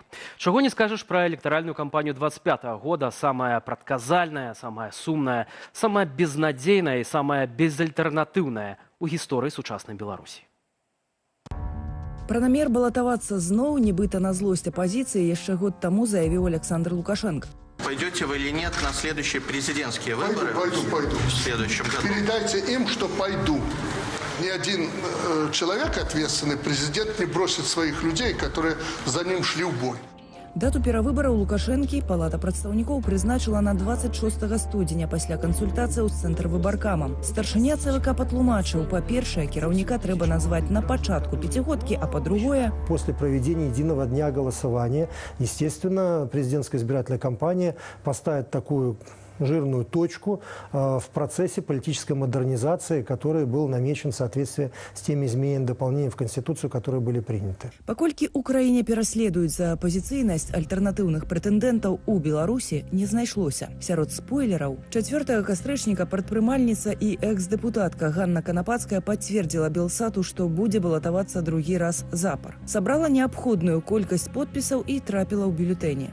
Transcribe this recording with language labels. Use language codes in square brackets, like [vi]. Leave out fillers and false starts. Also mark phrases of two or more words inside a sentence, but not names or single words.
[be] Чаго не скажаш пра электаральную кампанію 25 года, самая прадказальная, самая сумная, самая безнадзейная і самая безальтэрнатыўная у гісторыі сучаснай Беларусі. Пра намер балатавацца зноў, нібыта на злосць апазіцыі, яшчэ год таму заявіў Александр Лукашенко. [ru] Пойдете вы или нет на следующие президентские выборы? Пойду. В следующем году. Передайте им, что пойду. Ни один человек, ответственный президент, не бросит своих людей, которые за ним шли в бой. [be] Дату перавыбараў Лукашэнкі палата прадстаўнікоў прызначыла на 26 студзеня пасля кансультацыяў з цэнтрвыбаркамам. Старшыня ЦВК патлумачыў, па-першае, кіраўніка трэба назваць на пачатку пяцігодкі, а па-другое... [ru] После проведения единого дня голосования, естественно, президентская избирательная кампания поставит такую жирную точку в процессе политической модернизации, который был намечен в соответствии с теми изменениями и дополнениями в Конституцию, которые были приняты. [be] Паколькі Украіне пераследуюць за апазіцыйнасць альтэрнатыўных прэтэндэнтаў у Беларусі не знайшлося. Сярод спойлераў 4 кастрычніка прадпрымальніца і экс-дэпутатка Ганна Канапацкая пацвердзіла Белсату, што будзе балатавацца другі раз запар. Сабрала неабходную колькасць подпісаў і трапіла ў бюлетэні.